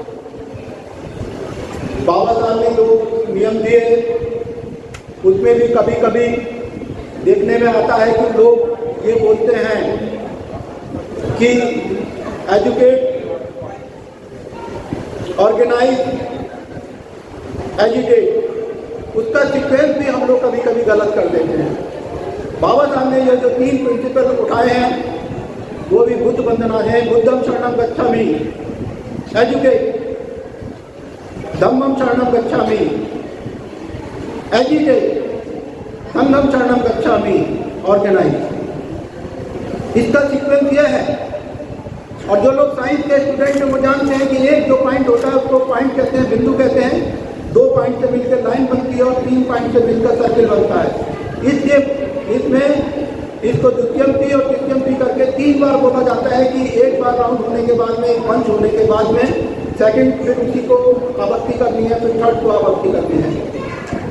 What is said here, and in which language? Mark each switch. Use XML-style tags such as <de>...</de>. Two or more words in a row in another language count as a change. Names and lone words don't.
<hi>बाबा साहब ने जो नियम दिए, उसमें भी कभी कभी देखने में आता है कि लोग ये बोलते हैं कि</hi> <en>educate, organise, agitate,</en> <hi>उसका सीक्वेंस भी हम लोग कभी कभी गलत कर देते हैं। बाबा साहब ने ये जो 3 प्रिंसिपल उठाए हैं, वो भी बुद्ध वंदना है।</hi> <pi>बुद्धम शरणम गच्छामि, एजुकेट, धम्मम शरणम गच्छामि, एजिटेट, संघम शरणम गच्छामि, ऑर्गेनाइज।</pi> <hi>इसका सीक्वेंस यह है। और जो लोग साइंस के स्टूडेंट हैं वो जानते हैं कि एक जो पॉइंट होता है उसको पॉइंट कहते हैं, बिंदु कहते हैं। 2 पॉइंट से मिलकर लाइन बनती है और 3 पॉइंट से मिलकर सर्किल बनता है। इसलिए इसमें इसको द्वितीयम्पी और तृतीयम्पी करके 3 बार बोला जाता है कि एक बार राउंड होने के बाद में, एक पंच होने के बाद में सेकंड फिर उसी को आवर्ती करनी है, फिर थर्ड को आवर्ती करनी है।</hi>